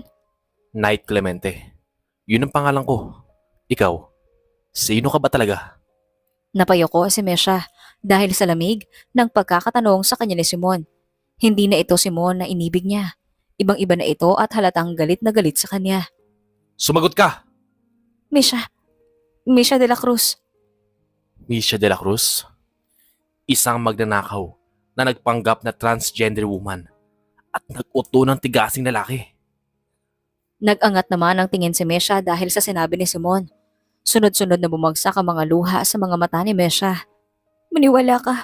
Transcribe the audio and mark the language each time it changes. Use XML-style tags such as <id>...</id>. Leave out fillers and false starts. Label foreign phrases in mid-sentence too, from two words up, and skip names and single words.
<tl>Knight Clemente. Yun ang pangalan ko. Ikaw, sino ka ba talaga? napayoko si Mesha dahil sa lamig ng pagkakatanong sa kanya ni Simon. Hindi na ito Simon na inibig niya. Ibang-iba na ito at halatang galit na galit sa kanya. Sumagot ka! Mesha de la Cruz. Misha de la Cruz. Isang magnanakaw na nagpanggap na</tl> <en>transgender woman</en> <tl>at nag-uto ng tigasing lalaki. Nag-angat naman ang tingin si Mesha dahil sa sinabi ni Simon. Sunod-sunod na bumagsak ang mga luha sa mga mata ni Mesha. Maniwala ka.</tl>